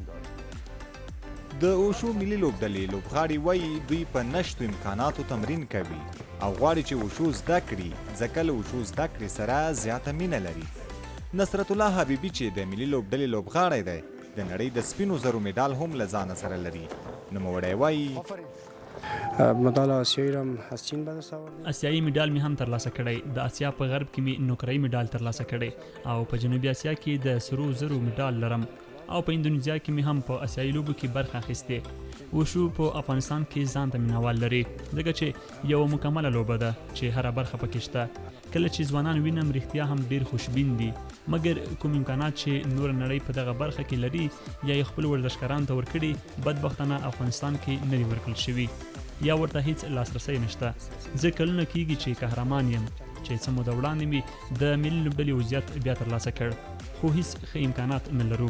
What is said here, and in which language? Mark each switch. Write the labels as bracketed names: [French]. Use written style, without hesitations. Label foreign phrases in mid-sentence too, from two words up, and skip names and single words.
[Pashto] د وشو ملي لوبډلې لوبغاړي وایي دوی په نشتو امکاناتو تمرین کوي او غواړي چې وشو زده کړي ځکه له وشو زده کړې سره زیاته مینه لري نصرت الله حبیبي چې د ملي لوبډلې لوبغاړی دی د نړۍ د سپینو زرو میډال هم له ځانه سره لري نوموړی وایي [Persian] مدال آسیایی را از چین به دست آوردیم. [Pashto] آسیایي میډال مې هم ترلاسه کړی د آسیا په غرب کې مې نوکرۍ میډال ترلاسه کړی او په جنوبي آسیا کې د سرو زرو میډال لرم او په اندونیزیا کې مې هم په آسیایي لوبو کې برخه اخیستې وشو په افغانستان کې ځان ته مینوال لري ځکه چې یوه مکمله لوبه ده چې هره برخه پکې شته کله چې ځوانان وینم رښتیا هم ډیر خوشبین دي مګر کوم امکانات چې نور نړۍ په دغه برخه کې لري یا یې خپل ورزشکارانو ته ورکړي بدبختانه افغانستان کې نه دي ورکړل شوي یا ورته هیڅ لاسرسی نشته زه کلونه کیږي چې قهرمان یم چې څه موده وړاندې مې د ملي لوبډلې وضعیت بیا ترلاسه کړ خو هیڅ ښه امکانات نه لرو